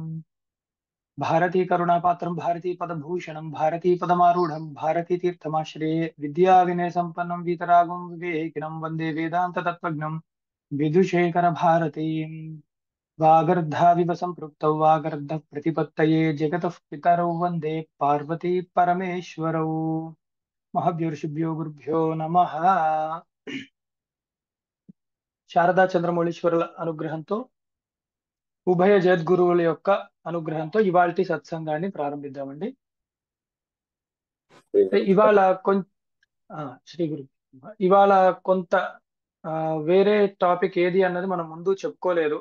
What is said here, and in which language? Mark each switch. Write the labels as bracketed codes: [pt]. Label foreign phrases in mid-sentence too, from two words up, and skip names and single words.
[sa] भारती करुणापात्रं भारती पदभूषणं भारती पदमारूढं भारती तीर्थमाश्रये विद्याविनयसम्पन्नं वीतरागं विवेकिनं वन्दे वेदान्ततत्त्वज्ञं विदुशेखर भारतीम्। वागर्धाविव सम्पृक्तौ वागर्धप्रतिपत्तये जगतः पितरौ वन्दे पार्वती परमेश्वरौ। మహభ్యోర్షిభ్యో గురుభ్యో నమః. [te] శారదా చంద్రమౌళీశ్వరుల అనుగ్రహంతో ఉభయ జగద్గురువుల యొక్క అనుగ్రహంతో ఇవాల్టి సత్సంగాన్ని ప్రారంభిద్దామండి. ఇవాళ శ్రీ గురు ఇవాళ కొంత వేరే టాపిక్ ఏది అన్నది మనం ముందు చెప్పుకోలేదు.